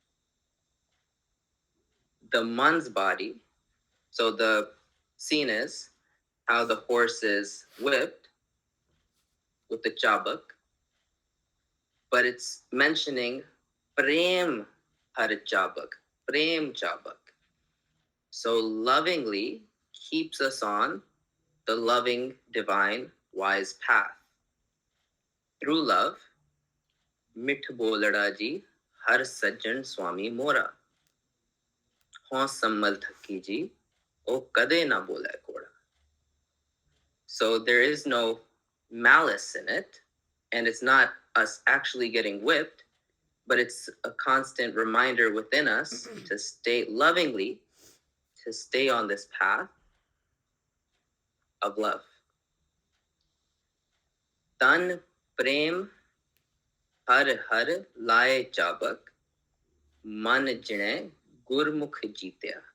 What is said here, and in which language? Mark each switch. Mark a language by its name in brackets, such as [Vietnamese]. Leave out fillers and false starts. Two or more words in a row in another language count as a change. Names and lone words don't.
[English] The man's body, so the scene is how the horse is whipped with the chabak, but it's mentioning [Punjabi] ਪ੍ਰੇਮ ਹਰਿ ਚਾਬਕ, ਪ੍ਰੇਮ ਚਾਬਕ. [English] So lovingly keeps us on the loving, divine, wise path. Through love, [Punjabi] ਮਿਤੁ ਬੋਲੇਦਾ ਜੀ, ਹਰਿ ਸਜਣੁ ਸੁਆਮੀ ਮੋਰਾ. ਹਉ ਸੰਮਲਿ ਥਕੀ ਜੀ, ਓਹੁ ਕਦੇ ਨ ਬੋਲੈ ਕਉਰਾ. [English] So there is no malice in it, and it's not us actually getting whipped, but it's a constant reminder within us to stay lovingly, to stay on this path of love. [Punjabi] ਤਨਿ ਪ੍ਰੇਮੁ ਹਰਿ ਹਰਿ ਲਾਇ ਚਾਬਕੁ, ਮਨੁ ਜਿਣੇ ਗੁਰਮੁਖਿ ਜੀਤਿਆ.